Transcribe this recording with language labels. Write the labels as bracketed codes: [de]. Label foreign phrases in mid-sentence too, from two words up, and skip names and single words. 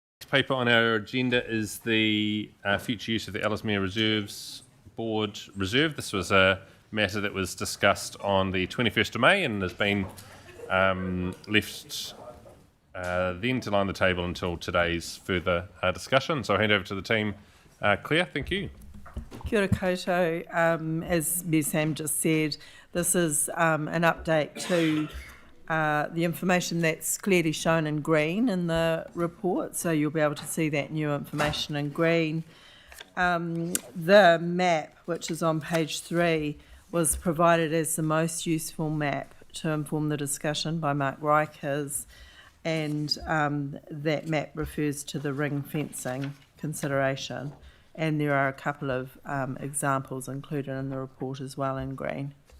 [en] paper on our agenda is the future use of the Ellesmere Reserves Board Reserve. This was a matter that was discussed on the 21st of May and has been left then to lie on the table until today's further discussion. So I'll hand over to the team. Claire, thank you. [mi] Kia ora koutou. [en] As Ms Sam just said, this is an update to the information that's clearly shown in green in the report, so you'll be able to see that new information in green. The map, which is on page 3, was provided as the most useful map to inform the discussion by Mark Rikers, and that map refers to the ring fencing consideration, and there are a couple of examples included in the report as well in green.